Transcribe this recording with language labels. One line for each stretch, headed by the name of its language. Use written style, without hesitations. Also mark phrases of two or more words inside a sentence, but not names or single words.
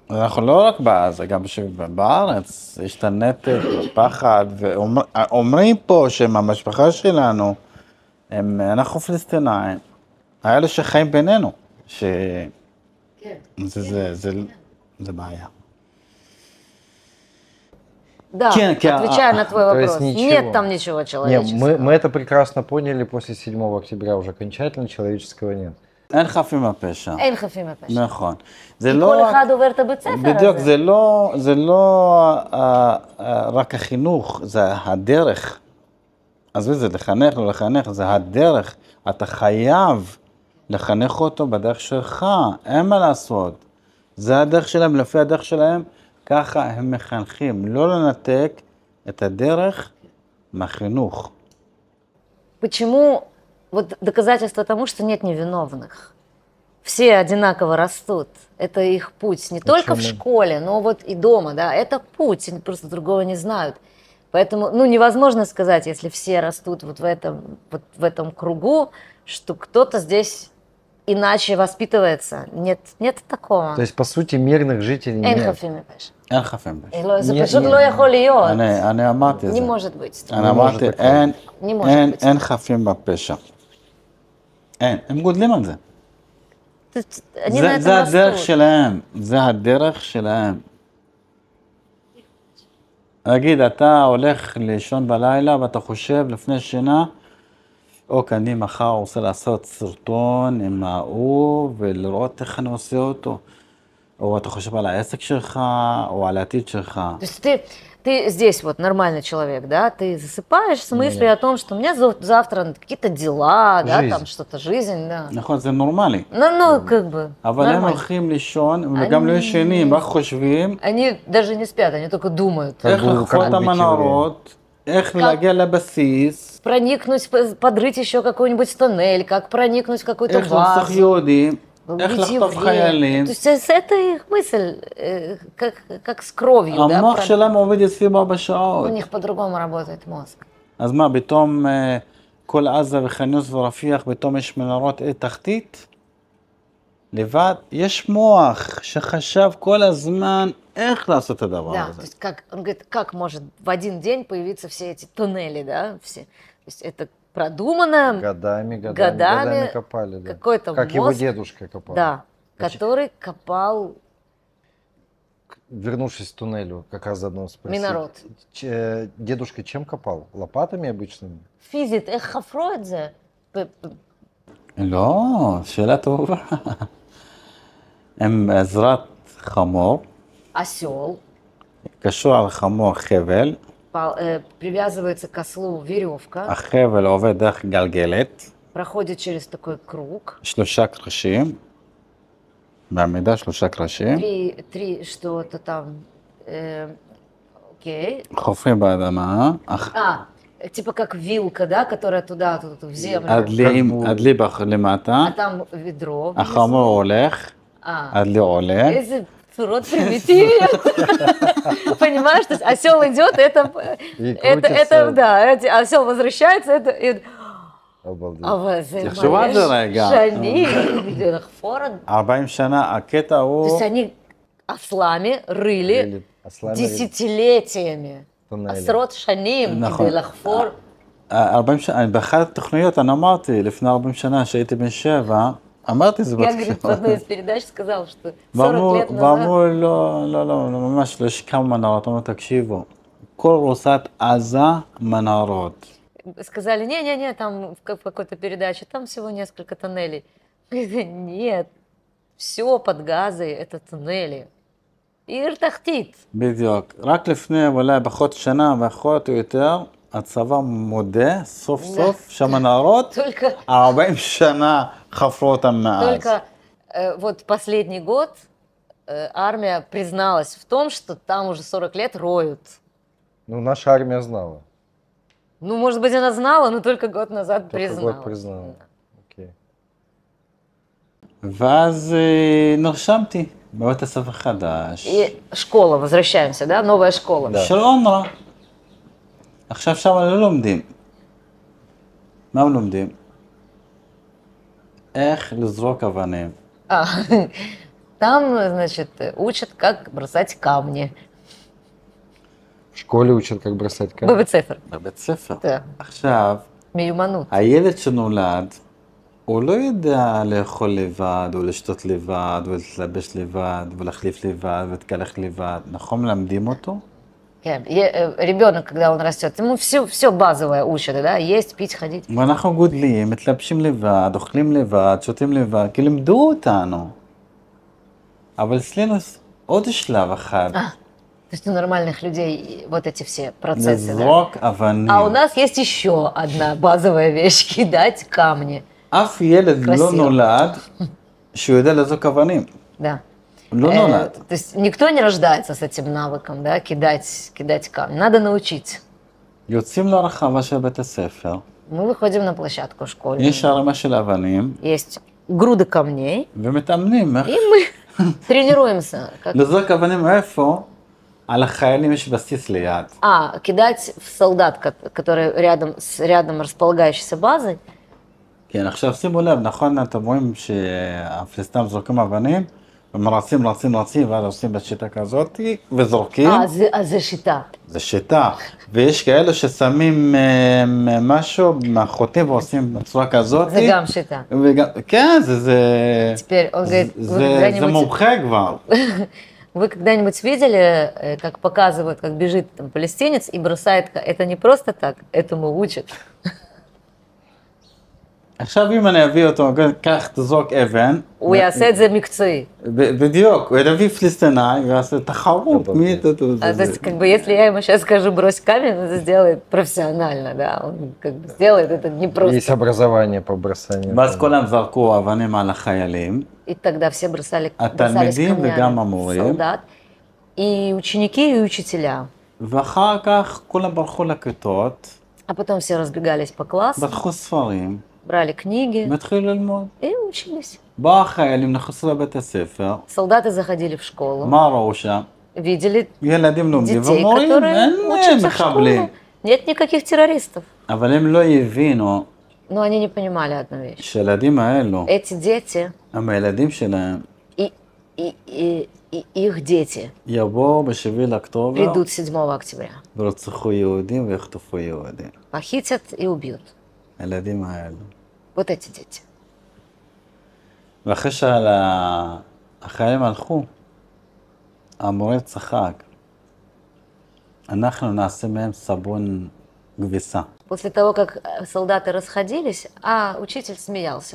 Hebrew: אנחנו לא רק בעזה, גם בארץ יש את הנתק, פחד, ואומרים פה שהמשפחה שלנו, אנחנו פלסטינאים, האלה שחיים בינינו, שזה בעיה.
Russian: Да, отвечая на твой То есть вопрос, ничего. нет там ничего Не, человеческого. мы это прекрасно поняли после 7 октября, уже окончательно человеческого нет.
Hebrew: אין חפים מפשע. אין חפים מפשע. נכון. זה כי לא כל רק... אחד עובר את הבית ספר הזה. בדיוק, זה לא רק החינוך, זה הדרך. עזבי, זה לחנך, לא לחנך, זה הדרך. אתה חייב לחנך אותו בדרך שלך, אין מה לעשות. זה הדרך שלהם, לפי הדרך שלהם, ככה הם מחנכים. לא לנתק את הדרך מהחינוך.
Russian: Почему вот доказательство тому, что нет невиновных? Все одинаково растут. Это их путь. Не только в школе, но вот и дома, да. Это путь, они просто другого не знают. Поэтому, ну, невозможно сказать, если все растут вот в этом кругу, что кто-то здесь иначе воспитывается. Нет такого. То есть, по сути, мирных жителей нет.
Hebrew: אין חפים מפשע. זה פשוט לא יכול להיות. אני אמרתי את זה.
Russian: Не может быть.
Hebrew: אני אמרתי, אין חפים בפשע. אין, הם גודלים על זה. זה הדרך שלהם, זה הדרך שלהם. נגיד, אתה הולך לישון בלילה ואתה חושב לפני שינה, אוקיי, אני מחר רוצה לעשות סרטון עם ההוא ולראות איך אני עושה אותו. או אתה חושב על העסק שלך, או על העתיד שלך.
Russian: То есть ты здесь вот нормальный человек, да, ты засыпаешь с мыслью о том, что у меня завтра какие-то дела, да, там что-то, жизнь, да.
Hebrew: נכון, זה נורמלי.
Russian: Ну, как бы,
Hebrew: אבל הם הולכים לישון, וגם לא ישנים, רק חושבים.
Russian: Они даже не спят, они только думают.
Hebrew: איך לחפות את המנהרות, איך להגיע לבסיס.
Russian: Проникнуть, подрыть еще какой-нибудь тоннель, как проникнуть в какой-то
Hebrew: איך לחסוך יהודים. איך לחטוף חיילים.
Russian: То есть это их мысль, как с кровью, да?
Hebrew: המוח שלהם עובד 24 שעות.
Russian: У них по-другому работает мозг.
Hebrew: אז מה, פתאום כל עזה וחניוס ורפיח, פתאום יש מנהרות תחתית? לבד, יש מוח שחשב כל הזמן איך לעשות את הדבר
Russian: Да,
Hebrew: הזה.
Russian: то есть он говорит, как может в один день появиться все эти туннели, да? Все. То есть это продумано годами копали, да. Какой-то как мозг, его дедушка копал. Да, который копал. Вернувшись к туннелю, как раз заодно спросить. Минород. Дедушка чем копал? Лопатами обычными?
Hebrew: פיזית, איך חפרו את זה? לא, שאלה טובה. הם בעזרת חמור.
Russian: Осел.
Hebrew: קשור על חמור חבל.
Russian: Привязывается к ослу веревка.
Hebrew: החבל עובד דרך גלגלת.
Russian: Проходит через такой круг.
Hebrew: 3 קרשים. בעמידה 3 קרשים.
Russian: Три что-то там. Окей.
Hebrew: חופרים באדמה.
Russian: Типа как вилка, да, которая туда, в землю.
Hebrew: הדלי למטה.
Russian: А там ведро.
Hebrew: החמור הולך. הדלי עולה. איזה צורות פרימיטיביות.
Russian: Понимаешь, то есть осел идет, это, да, осел возвращается, это...
Hebrew: אבל זה מלא שנים, לחפור. 40 שנה, הקטע הוא...
Russian: То есть они ослами рыли десятилетиями,
Hebrew: עשרות שנים כדי לחפור. 40 שנה, באחת התוכניות אני אמרתי, לפני 40 שנה שהייתי בן 7, אמרתי זה
Russian: Я, говорит, в одной из передач сказал, что 40 лет назад...
Hebrew: ואמרו, לא, ממש לא, יש כמה מנהרות, אמרו, תקשיבו, כל רוסת עזה מנהרות.
Russian: Сказали, не, там в какой-то передаче, там всего несколько тоннелей. Нет, все под газой, это туннели.
Hebrew: עיר תחתית. בדיוק, רק לפני אולי פחות שנה ואחות או יותר, הצבא מודה סוף סוף שהמנהרות 40 שנה חפרו אותם מאז.
Russian: Только вот последний год армия призналась в том, что там уже 40 лет роют. Ну, наша армия знала. Ну, может быть, она знала, но только год назад признала. Год признала. Окей.
Hebrew: ואז נרשמתי בבית הספר חדש.
Russian: школа, возвращаемся, да? Новая школа.
Hebrew: של אונר"א. עכשיו שם לא לומדים. מה הם לומדים? איך לזרוק אבנים.
Russian: Там, значит, учат, как бросать камни. В школе учат, как бросать камни.
Hebrew: בבית ספר. בבית ספר.
Russian: Да.
Hebrew: עכשיו, מיומנות. הילד שנולד, הוא לא יודע לאכול לבד, או לשתות לבד, ולהתלבש לבד, ולהחליף לבד, ולהתקלח לבד. נכון מלמדים אותו?
Russian: Ребенок, когда он растет, ему все базовое учат, да, есть, пить, ходить.
Hebrew: ואנחנו גודלים, מתלבשים לבד, אוכלים לבד, שותים לבד, כי לימדו אותנו. אבל אצלנו עוד שלב אחד.
Russian: То есть у нормальных людей вот эти все процессы, да?
Hebrew: לזרוק אבנים.
Russian: А у нас есть еще одна базовая вещь, кидать камни.
Hebrew: אף ילד לא
Russian: красиво.
Hebrew: נולד שהוא יודע לזרוק אבנים.
Russian: Да.
Hebrew: לא נולד.
Russian: То есть никто не рождается с этим навыком, да, кидать камни. Надо научить.
Hebrew: יוצאים לרחבה של בית הספר,
Russian: Мы выходим на площадку школьную.
Hebrew: יש ערימה של אבנים,
Russian: Есть груды камней,
Hebrew: ומתאמנים איך
Russian: и мы тренируемся.
Hebrew: לזרוק אבנים איפה? על החיילים יש בסיס ליד.
Russian: Кидать в солдат, который рядом располагающейся базой.
Hebrew: כן, עכשיו שימו לב, נכון, אתם רואים שהפלסטינים זורקים אבנים, הם רצים, ואז עושים בשיטה כזאת, וזורקים. זה שיטה. זה שיטה. ויש כאלה ששמים משהו מהחוטים ועושים בצורה כזאת. זה גם שיטה. כן, זה
Russian: Теперь он говорит, вы
Hebrew: זה מומחה כבר.
Russian: Вы когда-нибудь видели, как показывают, как бежит там палестинец и бросает? Это не просто так, этому учат.
Hebrew: עכשיו אם אני אביא אותו, קח תזרוק אבן. הוא יעשה את זה מקצועי. בדיוק, הוא יביא פלסטינאי ויעשה תחרות. מי את זה?
Russian: То есть, как бы, если я ему сейчас скажу брось камень, он это сделает профессионально, да, он как бы сделает это не просто. Есть образование по бросанию.
Hebrew: ואז כולם זרקו אבנים על החיילים.
Russian: И тогда все бросались
Hebrew: התלמידים וגם
Russian: камнями в
Hebrew: המורים.
Russian: солдат. И ученики, и учителя.
Hebrew: ואחר כך כולם ברחו לכיתות,
Russian: А потом все разбегались по классу,
Hebrew: פתחו ספרים,
Russian: брали книги
Hebrew: והתחילו ללמוד.
Russian: и учились.
Hebrew: באו החיילים, נכנסו לבית הספר,
Russian: Солдаты заходили в школу,
Hebrew: מה ראו שם?
Russian: видели
Hebrew: ילדים לומדים,
Russian: детей,
Hebrew: ומורים,
Russian: которые
Hebrew: אין
Russian: учатся в
Hebrew: מחבלים.
Russian: школе. Нет никаких террористов.
Hebrew: אבל הם לא הבינו
Russian: Но они не понимали одну вещь.
Hebrew: שהילדים האלו,
Russian: Эти дети
Hebrew: הם הילדים שלהם,
Russian: и их дети
Hebrew: יבואו ב7 לאוקטובר,
Russian: придут 7 октября,
Hebrew: ורצחו יהודים ויחטפו יהודים.
Russian: похитят и убьют.
Hebrew: הילדים האלו.
Russian: Вот эти дети.
Hebrew: ואחרי שהחיילים הלכו, המורה צחק. אנחנו נעשה מהם סבון כביסה.
Russian: После того, как солдаты расходились, учитель смеялся.